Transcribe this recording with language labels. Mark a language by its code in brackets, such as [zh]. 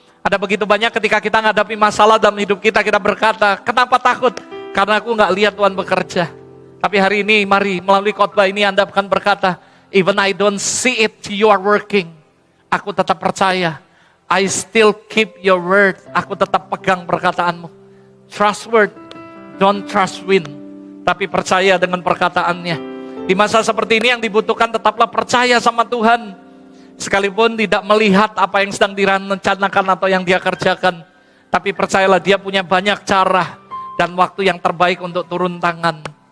[id] Ada begitu banyak ketika kita menghadapi masalah dalam hidup kita, kita berkata, kenapa takut? Karena aku nggak lihat Tuhan bekerja. Tapi hari ini, mari melalui khotbah ini Anda akan berkata, [en] even I don't see it, you are working. [id] Aku tetap percaya. [en] I still keep your word. [id] Aku tetap pegang perkataanmu. [en] Trust word, don't trust wind. [id] Tapi percaya dengan perkataannya. Di masa seperti ini yang dibutuhkan tetaplah percaya sama Tuhan. Sekalipun tidak melihat apa yang sedang direncanakan atau yang dia kerjakan. Tapi percayalah dia punya banyak cara dan waktu yang terbaik untuk turun tangan.